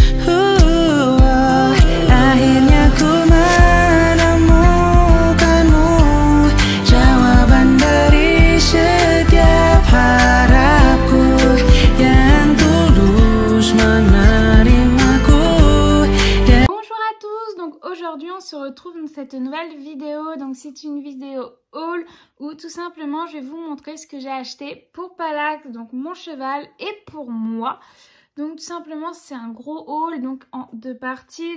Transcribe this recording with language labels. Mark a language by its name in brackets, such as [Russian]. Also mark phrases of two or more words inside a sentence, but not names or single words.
[Indonesian] Akhirnya ku menemukanmu, jawaban dari setiap harapku yang tulus menerimaku. [French] Bonjour à tous, donc aujourd'hui on se retrouve dans cette nouvelle vidéo. Donc c'est une vidéo haul où tout simplement je vais vous montrer ce que j'ai acheté pour Palax, donc mon cheval, et pour moi. Donc tout simplement c'est un gros haul donc en deux parties.